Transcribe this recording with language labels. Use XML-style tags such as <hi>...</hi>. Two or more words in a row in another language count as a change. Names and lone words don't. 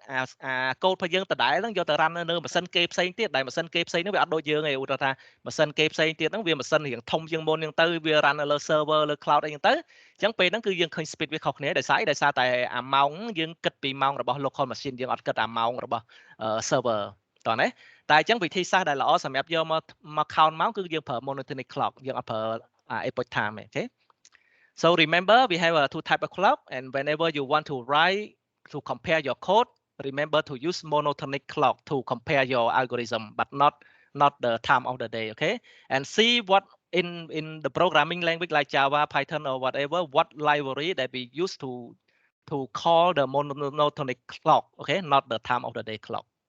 <km>code របស់យើងដដែលហ្នឹងយកទៅ run នៅម៉ាស៊ីនគេផ្សេងទៀតដែលម៉ាស៊ីនគេផ្សេងហ្នឹងវាអត់ដូចយើងទេឧទាហរណ៍ថាម៉ាស៊ីនគេផ្សេងទៀតហ្នឹងវាម៉ាស៊ីនរៀងធំជាងមុនហ្នឹងទៅវា run នៅលើ server លើ cloud អីហ្នឹងទៅអញ្ចឹងពេលហ្នឹងគឺយើងឃើញ speed វាខុសគ្នាដោយសារតែអាម៉ោងយើងគិតពីម៉ោងរបស់</km> <en>local machine</en> <km>យើងអត់គិតអា ម៉ោងរបស់ server តើណាតែអញ្ចឹងវិធីសាស្ត្រដែលល្អសម្រាប់យកមក count ម៉ោងគឺយើងប្រើ</km> <en>monotonic clock</en> <km>យើងអត់ប្រើ epoch</km> <en>time ទេ okay so remember we have two type of clock and whenever you want to write to compare your code remember to use monotonic clock to compare your algorithm but not the time of the day okay and see what in the programming language like Java, Python or whatever what library that we use to call the monotonic clock okay not the time of the day clock.</en>